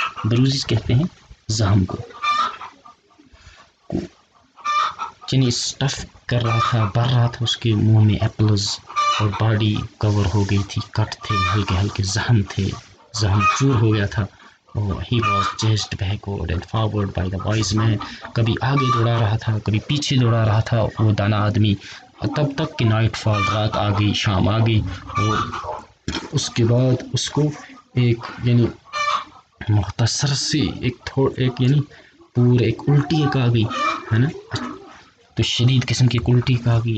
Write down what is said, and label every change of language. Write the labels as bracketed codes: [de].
[ur] bruises کہتے ہیں زخم کو. یعنی اسٹف کر رہا تھا، بھر رہا تھا اس کے منہ میں ایپلز، اور باڈی کور ہو گئی تھی، کٹ تھے، ہلکے ہلکے زخم تھے، زخم چور ہو گیا تھا. [en] اور he was chased backward and forward by the wise man. [ur] کبھی آگے دوڑا رہا تھا، کبھی پیچھے دوڑا رہا تھا وہ دانا آدمی، تب تک کہ نائٹ فال، رات آ گئی، شام آ گئی. اور اس کے بعد اس کو ایک یعنی مختصر سے ایک یعنی پورے ایک الٹی ایک آ گئی ہے نا، تو شدید قسم کی الٹی آ گئی.